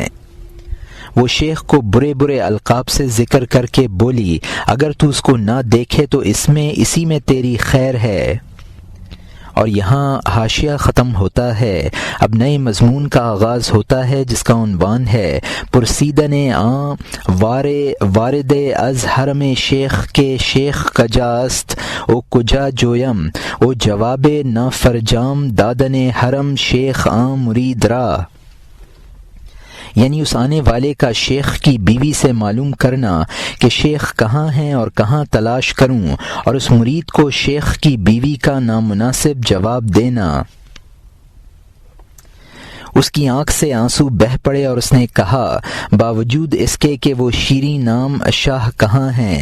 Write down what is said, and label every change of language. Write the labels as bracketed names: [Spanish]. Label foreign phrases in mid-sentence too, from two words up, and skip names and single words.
[Urdu] وہ شیخ کو برے برے القاب سے ذکر کر کے بولی، اگر تو اس کو نہ دیکھے تو اسی میں تیری خیر ہے۔ اور یہاں حاشیہ ختم ہوتا ہے۔ اب نئے مضمون کا آغاز ہوتا ہے جس کا عنوان ہے [Persian] پرسیدن وارد از حرم شیخ کے شیخ کجاست او کجا جویم او جواب نا فرجام دادن حرم شیخ مرید را، [Urdu] یعنی اس آنے والے کا شیخ کی بیوی سے معلوم کرنا کہ شیخ کہاں ہیں اور کہاں تلاش کروں، اور اس مرید کو شیخ کی بیوی کا نامناسب جواب دینا۔ اس کی آنکھ سے آنسو بہہ پڑے اور اس نے کہا باوجود اس کے کہ وہ شیریں نام شاہ کہاں ہیں؟